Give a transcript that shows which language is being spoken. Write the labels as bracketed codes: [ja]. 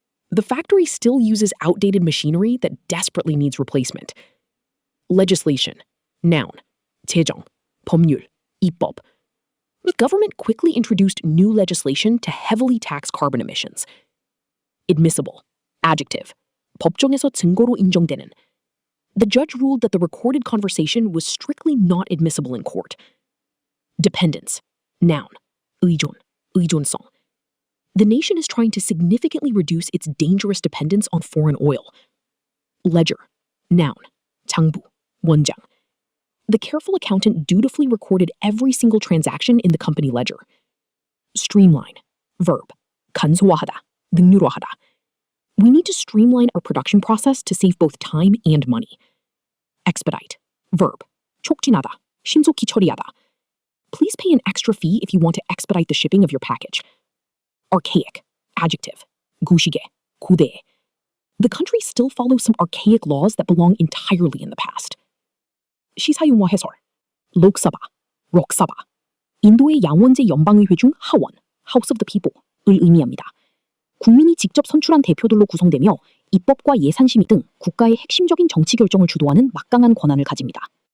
[en] The factory still uses outdated machinery that desperately needs replacement. Legislation. Noun. [ko] 제정. 법률. 입법. [en] The government quickly introduced new legislation to heavily tax carbon emissions. Admissible. Adjective. [ko] 법정에서 증거로 인정되는. [en] The judge ruled that the recorded conversation was strictly not admissible in court. Dependence. Noun. [ko] 의존. 의존성. [en] The nation is trying to significantly reduce its dangerous dependence on foreign oil. Ledger. Noun. [ko] 장부. 원장. [en] The careful accountant dutifully recorded every single transaction in the company ledger. Streamline. Verb. [ko] 간소화하다. 능률화하다. [en] We need to streamline our production process to save both time and money. Expedite. Verb. [ko] 촉진하다. 신속히 처리하다. [en] Please pay an extra fee if you want to expedite the shipping of your package. Archaic. Adjective. [ko] 구시계. 고대. [en] The country still follows some archaic laws that belong entirely in the past. [ko] 시사용어 해설. 록사바, 록사바. 인도의 양원제 연방의회 중 하원, [en] House of the People [ko] 을 의미합니다. 국민이 직접 선출한 대표들로 구성되며 입법과 예산심의 등 국가의 핵심적인 정치 결정을 주도하는 막강한 권한을 가집니다.